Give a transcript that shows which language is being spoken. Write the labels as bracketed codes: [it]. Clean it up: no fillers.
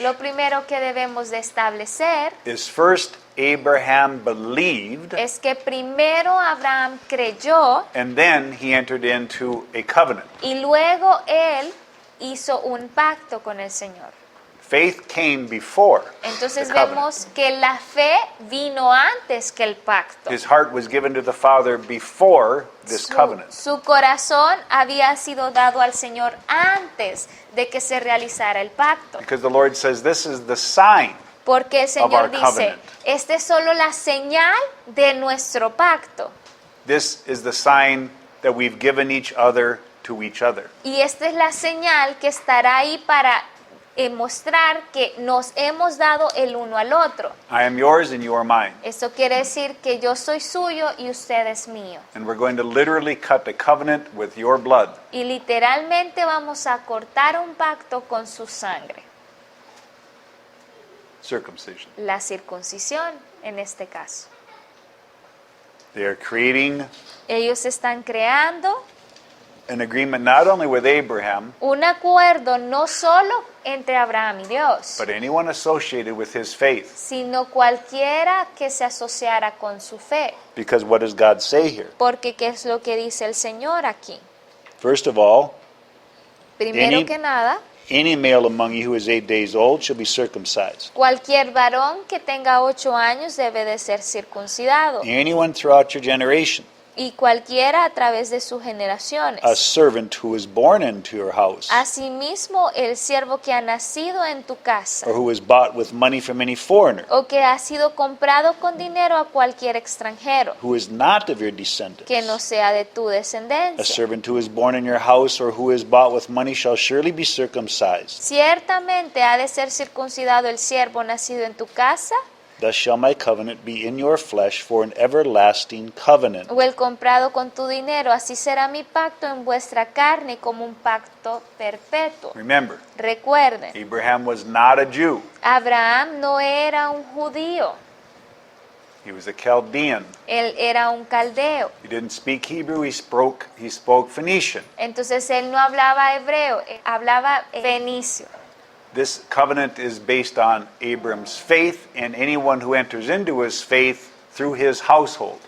[es] lo primero que debemos de establecer [en] is first Abraham believed, [es] es que primero Abraham creyó [en] and then he entered into a covenant. [es] y luego él hizo un pacto con el Señor. [en] Faith came before [es] Entonces [en] the covenant. [es] vemos que la fe vino antes que el pacto. [en] His heart was given to the Father before this covenant. [es] Su corazón había sido dado al Señor antes de que se realizara el pacto. [en] Because the Lord says this is the sign. [es] Porque el [en] our [es] Señor dice, [en] covenant. [es] esta es solo la señal de nuestro pacto. [en] This is the sign that we've given each other to each other. [es] Y esta es la señal que estará ahí para mostrar que nos hemos dado el uno al otro. [en] I am yours and you are mine. [es] Eso quiere decir que yo soy suyo y usted es mío. [en] And we're going to literally cut the covenant with your blood. [es] Y literalmente vamos a cortar un pacto con su sangre. [en] Circumcision. [es] La circuncisión en este caso. [en] They are creating [es] Ellos están creando [en] an agreement not only with Abraham, [es] un acuerdo no solo entre Abraham y Dios, [en] but anyone associated with his faith. [es] sino cualquiera que se asociara con su fe. [en] Because what does God say here? [es] Porque ¿qué es lo que dice el Señor aquí? [en] First of all, [es] Primero [en] Any- [es] que nada, [en] any male among you who is 8 days old shall be circumcised. [es] cualquier varón que tenga 8 años debe de ser circuncidado. [en] Anyone throughout your generation, [es] Y cualquiera a través de sus generaciones. [en] a servant who is born into your house, [es] Asimismo, el siervo que ha nacido en tu casa [en] or who is bought with money from any foreigner, [es] o que ha sido comprado con dinero a cualquier extranjero [en] who is not of your descendants. [es] que no sea de tu [en] A [es] descendencia. [en] servant who is born in your house or who is bought with money shall surely be circumcised. [es] Ciertamente ha de ser circuncidado el siervo nacido en tu casa [en] Thus shall my covenant be in your flesh for an everlasting covenant. [es] o el comprado con tu dinero. Así será mi pacto en vuestra carne como un pacto perpetuo. [en] Remember, [es] Recuerden, [en] Abraham was not a Jew. [es] Abraham no era un judío, [en] He was a Chaldean. [es] él era un caldeo. [en] He didn't speak Hebrew, he spoke Phoenician. [es] Entonces él no hablaba hebreo, él hablaba fenicio. [en] This covenant is based on Abram's faith and anyone who enters into his faith through his household.